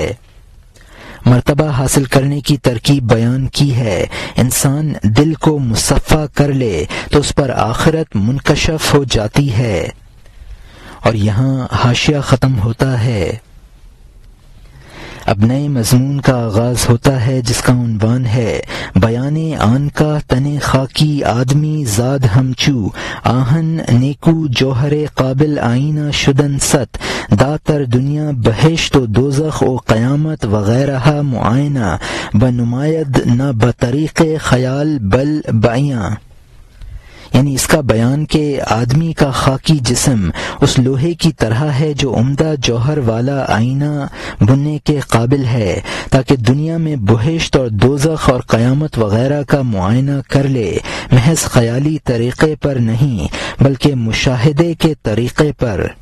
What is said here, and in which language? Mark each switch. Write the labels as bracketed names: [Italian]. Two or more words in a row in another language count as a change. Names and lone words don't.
[Urdu] مرتبہ حاصل کرنے کی ترکیب بیان کی ہے، انسان دل کو مصفا کر لے تو اس پر آخرت منکشف ہو جاتی ہے۔ اور یہاں حاشیہ ختم ہوتا ہے۔ اب نئے مضمون کا آغاز ہوتا ہے جس کا عنوان ہے [Persian] بیان آن کا تن خاکی آدمی زاد ہمچو آہن نیکو جوہر قابل آئینہ شدن ست داتر دنیا بہشت و دوزخ و قیامت وغیرہ معائنہ بنماید نہ بطریق خیال بل بعیاں، [Urdu] یعنی اس کا بیان کہ آدمی کا خاکی جسم اس لوہے کی طرح ہے جو عمدہ جوہر والا آئینہ بننے کے قابل ہے تاکہ دنیا میں بہشت اور دوزخ اور قیامت وغیرہ کا معائنہ کر لے، محض خیالی طریقے پر نہیں بلکہ مشاہدے کے طریقے پر۔